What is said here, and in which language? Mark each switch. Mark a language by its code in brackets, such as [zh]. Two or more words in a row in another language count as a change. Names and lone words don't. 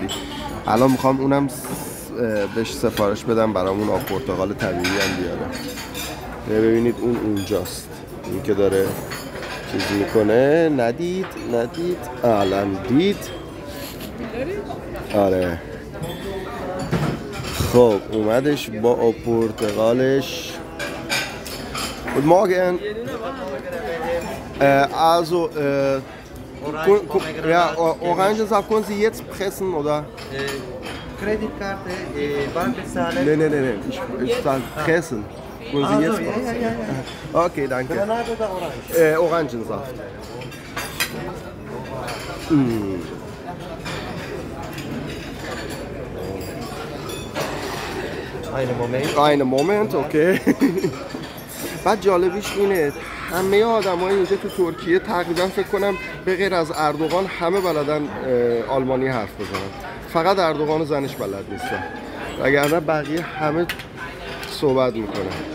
[fa] الان میخوام اونم بهش سفارش بدم برامون آب پرتقال طبیعی هم بیاره. ببینید اون اونجاست، این که داره چیز میکنه. ندید الان دید. آره خب اومدش با آب پرتقالش. [de] Guten Morgen. Also, ja, Orangensaft können Sie jetzt pressen, oder? Kreditkarte, Bank bezahlen. Nee. Ich sage pressen. Können Sie jetzt? Ja. Okay, danke. Granate oder Orange? Orangensaft. Einen Moment, okay. [fa] بعد جالبیش اینه همه آدمای اینجا تو ترکیه تقریبا فکر کنم به غیر از اردوغان همه بلدن آلمانی حرف بزنن، فقط اردوغان و زنش بلد نیستن، وگرنه بقیه همه صحبت میکنن.